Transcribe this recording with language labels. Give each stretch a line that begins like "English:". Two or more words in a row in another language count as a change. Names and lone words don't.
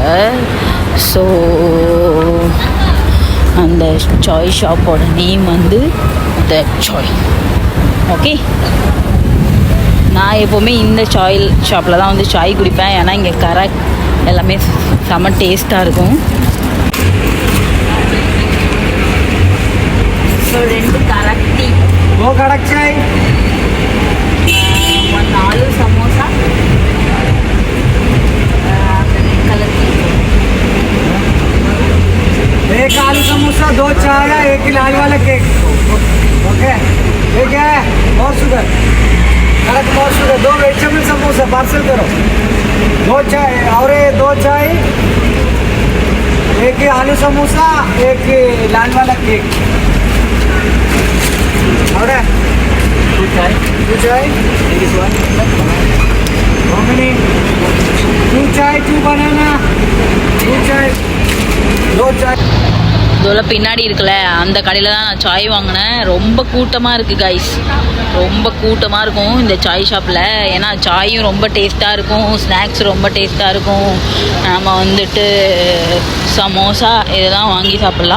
Tamil: ஸோ அந்த சாய் ஷாப்போட நேம் வந்து த சாய். ஓகே, நான் எப்போவுமே இந்த சாய் ஷாப்பில் தான் வந்து சாய் குடிப்பேன். ஏன்னா இங்கே கரெக்ட் எல்லாமே செம்ம டேஸ்ட்டாக இருக்கும். ஸோ 2 கரெக்ட் டீ,
Hindi: वो कड़क चाय, 1 आलू समोसा,
English: color tea,
Hindi: 1 आलू समोसा, 2 चाय, 1 लाल वाला केक. ओके, ये क्या है? और शुगर, कड़क और शुगर. 2 वेजिटेबल समोसा पार्सल करो. 2 चाय और 2 चाय, 1 आलू समोसा, 1 लाल वाला केक. और 2 चाय, 2 चाय,
English: this one, how many?
Hindi: 2 चाय, 2 बनाना, 2 चाय, 2 चाय.
Tamil: இதோட பின்னாடி இருக்குல்ல அந்த கடையில் தான் நான் சாய் வாங்கினேன். ரொம்ப கூட்டமாக இருக்குது கைஸ், ரொம்ப கூட்டமாக இருக்கும் இந்த சாய் ஷாப்பில். ஏன்னா சாயும் ரொம்ப டேஸ்ட்டாக இருக்கும், ஸ்நாக்ஸ் ரொம்ப டேஸ்ட்டாக இருக்கும். நம்ம வந்துட்டு சமோசா இதெல்லாம் வாங்கி சாப்பிட்லாம்.